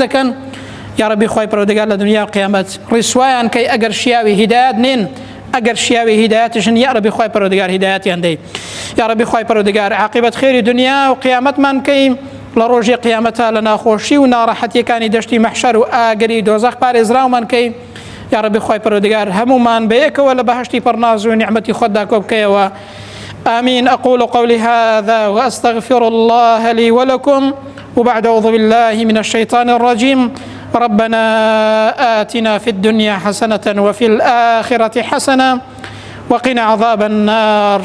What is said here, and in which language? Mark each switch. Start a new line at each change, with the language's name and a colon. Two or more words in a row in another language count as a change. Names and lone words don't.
Central Kurdish: دەکەن
Arabic: یا ربی
Central Kurdish: خوای پەروەردگار لە دنیا قیامەت ڕیسوایان کەی ئەگەر شیاوی هیدایەت نین ئەگەر شیاوی هیدایەتشن
Arabic: یا ربی
Central Kurdish: خوای پەروەردگار هیدایەتیان دەی
Arabic: یا ربی
Central Kurdish: خوای پەروەردگار عاقبەت خێری دنیا و قیامەتمان کەی لە ڕۆژی قیامەتە لە ناخۆشی و ناڕەحەتیەکانی دەشتی مەحشەر و ئاگری دۆزەخ پارێزراومان کەی
Arabic: یا ربی
Central Kurdish: خوای پەروەردگار هەمومان بەیەکەوە لە بەهەشتی پڕناز و نیعمەتی خۆتدا کۆ بکەیەوە.
Arabic: آمين. أقول قولي هذا وأستغفر الله لي ولكم وبعد أعوذ بالله من الشيطان الرجيم. ربنا آتنا في الدنيا حسنة وفي الآخرة حسنة وقنا عذاب النار.